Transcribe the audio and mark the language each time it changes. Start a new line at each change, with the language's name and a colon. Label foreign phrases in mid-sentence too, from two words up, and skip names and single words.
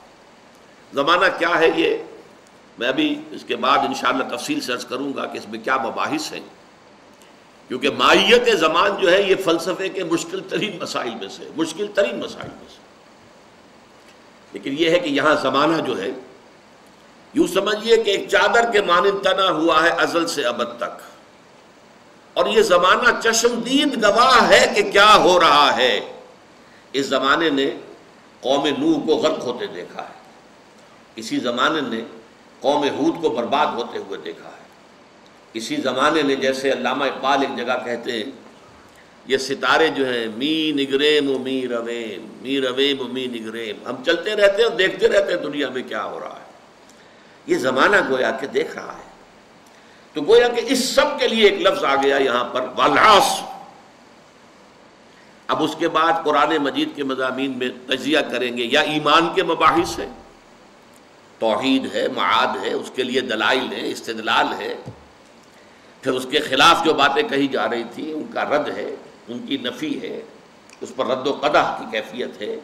Urdu: زمانہ کیا ہے یہ میں ابھی اس کے بعد انشاءاللہ تفصیل سے عرض کروں گا کہ اس میں کیا مباحث ہیں، کیونکہ ماہیت زمان جو ہے یہ فلسفے کے مشکل ترین مسائل میں سے لیکن یہ ہے کہ یہاں زمانہ جو ہے یوں سمجھیے کہ ایک چادر کے مانند تنا ہوا ہے ازل سے ابد تک، اور یہ زمانہ چشمدید گواہ ہے کہ کیا ہو رہا ہے۔ اس زمانے نے قوم نوح کو غرق ہوتے دیکھا ہے، اسی زمانے نے قوم ہود کو برباد ہوتے ہوئے دیکھا ہے، اسی زمانے نے جیسے علامہ اقبال ایک جگہ کہتے ہیں یہ ستارے جو ہیں
Persian: می نگریم و می رویم، می رویم و می نگریم،
Urdu: ہم چلتے رہتے ہیں اور دیکھتے رہتے ہیں دنیا میں کیا ہو رہا ہے۔ یہ زمانہ گویا کہ دیکھ رہا ہے، تو گویا کہ اس سب کے لیے ایک لفظ آ گیا یہاں پر والعصر۔ اب اس کے بعد قرآن مجید کے مضامین میں تجزیہ کریں گے، یا ایمان کے مباحث ہیں، توحید ہے، معاد ہے، اس کے لیے دلائل ہے، استدلال ہے، پھر اس کے خلاف جو باتیں کہی جا رہی تھی ان کا رد ہے، ان کی نفی ہے، اس پر رد و قدح کی کیفیت ہے۔